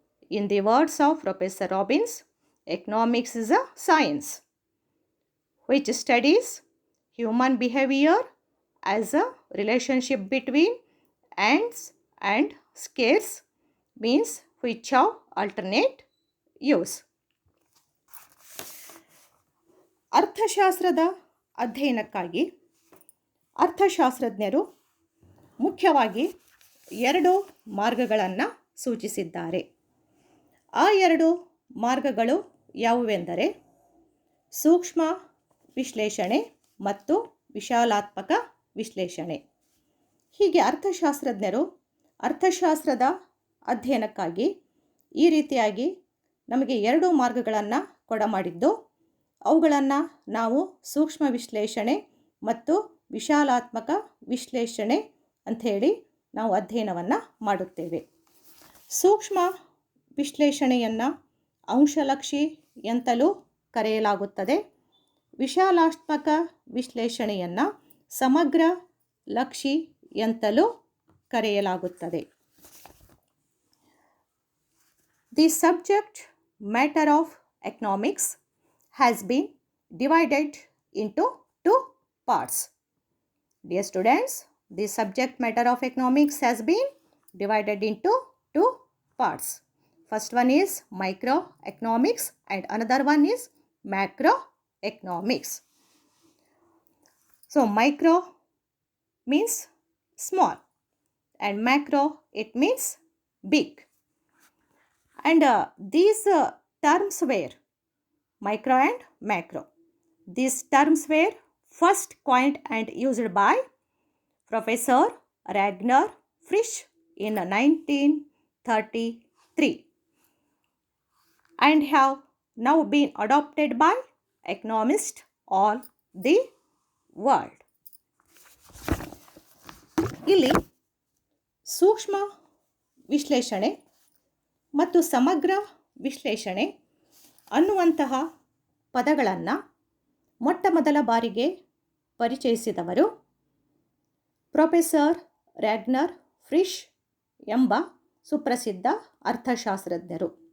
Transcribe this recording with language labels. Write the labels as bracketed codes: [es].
[en] In the words of Professor Robbins, economics is a science which studies human behavior as a relationship between ends and scarce means which have alternate use. [kn] ಅರ್ಥಶಾಸ್ತ್ರದ ಅಧ್ಯಯನಕ್ಕಾಗಿ ಅರ್ಥಶಾಸ್ತ್ರಜ್ಞರು ಮುಖ್ಯವಾಗಿ 2 ಮಾರ್ಗಗಳನ್ನು ಸೂಚಿಸಿದ್ದಾರೆ. ಆ 2 ಮಾರ್ಗಗಳು ಯಾವುವೆಂದರೆ ಸೂಕ್ಷ್ಮ ವಿಶ್ಲೇಷಣೆ ಮತ್ತು ವಿಶಾಲಾತ್ಮಕ ವಿಶ್ಲೇಷಣೆ. ಹೀಗೆ ಅರ್ಥಶಾಸ್ತ್ರಜ್ಞರು ಅರ್ಥಶಾಸ್ತ್ರದ ಅಧ್ಯಯನಕ್ಕಾಗಿ ಈ ರೀತಿಯಾಗಿ ನಮಗೆ 2 ಮಾರ್ಗಗಳನ್ನು ಕೊಡಮಾಡಿದ್ದು, ಅವುಗಳನ್ನು ನಾವು ಸೂಕ್ಷ್ಮ ವಿಶ್ಲೇಷಣೆ ಮತ್ತು ವಿಶಾಲಾತ್ಮಕ ವಿಶ್ಲೇಷಣೆ ಅಂಥೇಳಿ ನಾವು ಅಧ್ಯಯನವನ್ನು ಮಾಡುತ್ತೇವೆ. ಸೂಕ್ಷ್ಮ ವಿಶ್ಲೇಷಣೆಯನ್ನು ಅಂಶಲಕ್ಷಿ ಎಂತಲೂ ಕರೆಯಲಾಗುತ್ತದೆ. ವಿಶಾಲಾತ್ಮಕ ವಿಶ್ಲೇಷಣೆಯನ್ನು ಸಮಗ್ರ ಲಕ್ಷಿ ಎಂತಲೂ ಕರೆಯಲಾಗುತ್ತದೆ. [en] The subject matter of economics has been divided into two parts. Dear students, the subject matter of economics has been divided into two parts. First one is microeconomics and another one is macroeconomics. So micro means small and macro it means big. And these terms were micro and macro. These terms were first coined and used by Professor Ragnar Frisch in 1933 and have now been adopted by economists all the world. [kn] ಇಲ್ಲಿ ಸೂಕ್ಷ್ಮ ವಿಶ್ಲೇಷಣೆ ಮತ್ತು ಸಮಗ್ರ ವಿಶ್ಲೇಷಣೆ ಅನ್ನುವಂತಹ ಪದಗಳನ್ನು ಮೊಟ್ಟ ಮೊದಲ ಬಾರಿಗೆ ಪರಿಚಯಿಸಿದವರು ಪ್ರೊಫೆಸರ್ ರ್ಯಾಗ್ನರ್ ಫ್ರಿಷ್ ಎಂಬ ಸುಪ್ರಸಿದ್ಧ ಅರ್ಥಶಾಸ್ತ್ರಜ್ಞರು.